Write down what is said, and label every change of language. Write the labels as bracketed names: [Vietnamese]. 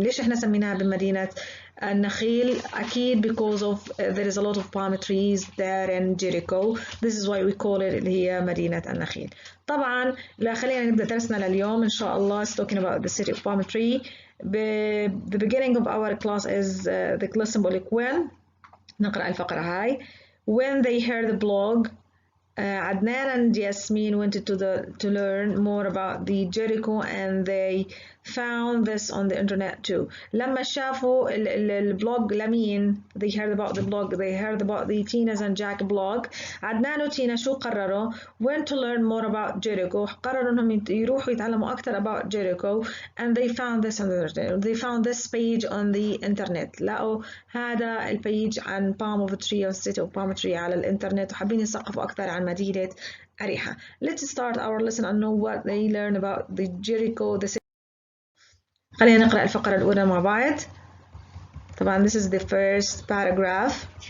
[Arabic] ليش إحنا سميناها بمدينة النخيل؟ أكيد [English] because of there is a lot of palm trees there in Jericho. This is why we call it [Arabic] اللي هي مدينة النخيل. طبعا لا خلينا نبدأ درسنا لليوم إن شاء الله. [English] Talking about the city of palm tree. The beginning of our class is the class symbolic when. [Arabic] نقرأ الفقرة هاي. [English] When they heard the blog, Adnan and Yasmin went to learn more about the Jericho and they found this on the internet too. [Arabic] لما شافوا البلوج لمين [English] they heard about the blog, they heard about the Tina's and Jack blog. [Arabic] عدنان وتينا شو قرروا؟ [English] went to learn more about Jericho. [Arabic] قرروا انهم يروحوا يتعلموا أكثر [English] about Jericho and they found this on the internet. They found this page on the internet. [Arabic] لقوا هذا البيج عن [English] palm of a tree or city of palm tree [Arabic] على الانترنت وحابين يثقفوا أكثر عن مدينة أريحة. [English] Let's start our lesson and know what they learn about the Jericho. [Arabic] خلينا نقرأ الفقرة الأولى مع بعض. طبعا [English] this is the first paragraph.